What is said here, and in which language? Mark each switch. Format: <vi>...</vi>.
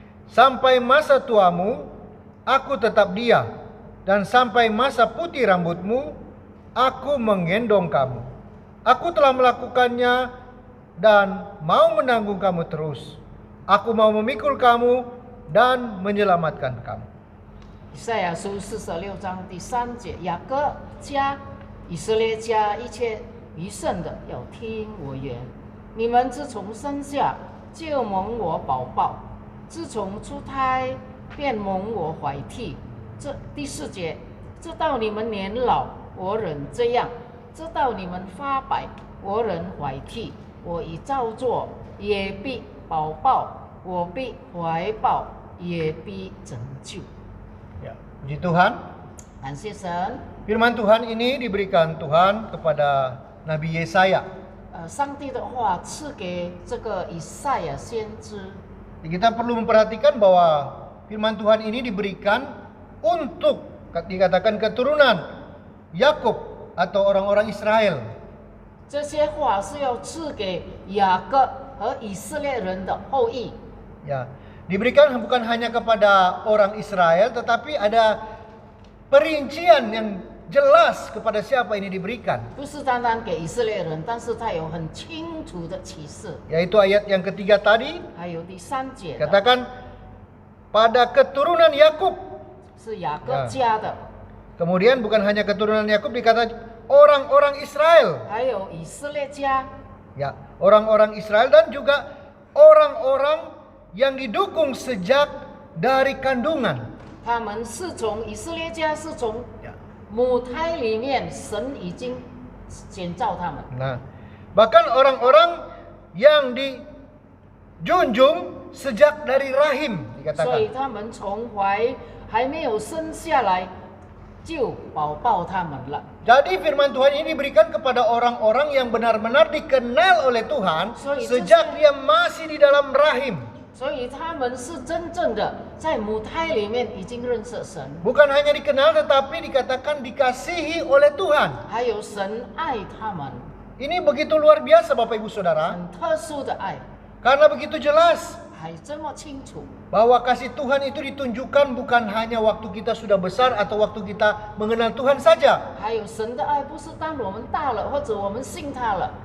<id>Sampai masa tuamu aku tetap dia, dan sampai masa putih rambutmu aku menggendong kamu. Aku telah melakukannya dan mau menanggung kamu terus. Aku mau memikul kamu dan menyelamatkan kamu.</id> <zh>以赛亚书46章第3节，雅各家、以色列家一切余剩的要听我言。你们自从生下就蒙我保抱，自从出胎便蒙我怀替。这第4节，直到你们年老，我仍这样；直到你们发白，我仍怀替。我已照做，也必保抱；我必怀抱，也必拯救。</zh> <id>Ya, puji Tuhan.</id> <zh>感谢神，</zh> <id>Firman Tuhan ini diberikan Tuhan kepada Nabi Yesaya.</id> <zh>上帝的话赐给这个以赛亚先知。</zh> <id>Kita perlu memperhatikan bahwa firman Tuhan ini diberikan untuk dikatakan keturunan Yakub atau orang-orang Israel.</id> <zh>这些话是要赐给雅各和以色列人的后裔。</zh> <id>Ya, diberikan bukan hanya kepada orang Israel, tetapi ada perincian yang jelas kepada siapa ini diberikan.</id> <zh>不是单单给以色列人，但是它有很清楚的启示。</zh> <id>Yaitu ayat yang ketiga tadi,</id> <zh>还有第3节的</zh> <id>katakan pada keturunan Yakub.</id> <zh>是雅各家的，</zh> <id>Kemudian bukan hanya keturunan Yakub, dikata orang-orang Israel.</id> <zh>还有以色列家，</zh> <id>Ya, orang-orang Israel dan juga orang-orang yang didukung sejak dari kandungan.</id> <zh>他们是从以色列家是从</zh> <id>Ya.</id> <zh>母胎里面，神已经建造他们。</zh> <id>Nah, bahkan orang-orang yang dijunjung sejak dari rahim</id> <zh>所以他们从怀还没有生下来就保抱他们了。</zh> <id>Jadi firman Tuhan ini diberikan kepada orang-orang yang benar-benar dikenal oleh Tuhan So, itu sejak dia masih di dalam rahim.</id> <zh>所以他们是真正的在母胎里面已经认识神，</zh> <id>Bukan hanya dikenal tetapi dikatakan dikasihi oleh Tuhan.</id> <zh>还有神爱他们，</zh> <id>Ini begitu luar biasa Bapak Ibu Saudara.</id> <zh>很特殊的爱，</zh> <id>Karena begitu jelas</id> <zh>还这么清楚。</zh> <id>bahwa kasih Tuhan itu ditunjukkan bukan hanya waktu kita sudah besar atau waktu kita mengenal Tuhan saja.</id> <zh>还有神的爱，不是当我们大了或者我们信他了，</zh>